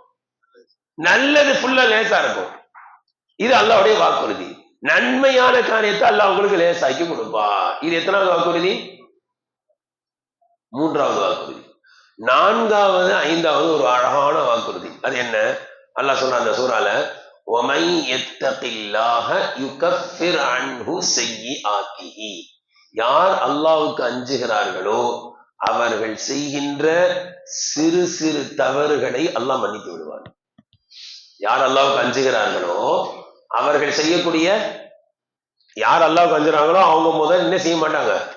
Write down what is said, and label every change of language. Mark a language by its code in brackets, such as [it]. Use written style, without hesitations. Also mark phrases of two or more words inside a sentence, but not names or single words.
[ta] நல்லது ஃபுல்லா லேசா இருக்கும். இது அல்லாஹ்வுடைய வாக்குறுதி. நன்மையான காரியத்தை அல்லாஹ் உங்களுக்கு லேசாக்கி கொடுப்பா. இது எத்தனாவது வாக்குறுதி? மூன்றாவது வாக்குறுதி. நான்காவது, ஐந்தாவது ஒரு அழகான வாக்குறுதி. அது என்ன? அல்லாஹ் சொன்ன அந்த சூறால, [ar] وَمَن يَتَّقِ اللَّهَ يُكَفِّرْ عَنْهُ سَيِّئَاتِهِ. [ta] யார் அல்லாஹ்வுக்கு அஞ்சுகிறார்களோ அவர்கள் செய்கின்ற சிறு சிறு தவறுகளை அல்லாஹ் மன்னித்து விடுவார். யார் அல்லாஹ்வுக்கு அஞ்சுகிறார்களோ அவர்கள் செய்யக்கூடிய, யார் அல்லாஹ்வுக்கு அஞ்சுறாங்களோ அவங்க முதல் என்ன செய்ய மாட்டாங்க?